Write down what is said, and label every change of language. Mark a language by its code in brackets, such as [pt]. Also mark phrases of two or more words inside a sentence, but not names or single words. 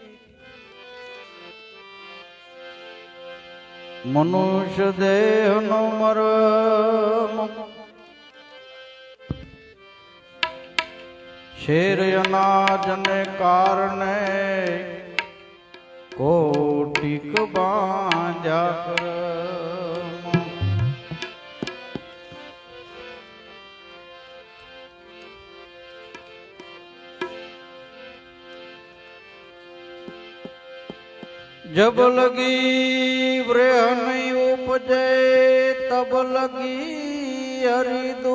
[gu] મનુષ્ય દેહનો મરમ શેર અનાજને કારણે કોટિક બાંધ્યા કરમ [hi] जब लगी व्रेह नहीं उपजे तब लगी हरि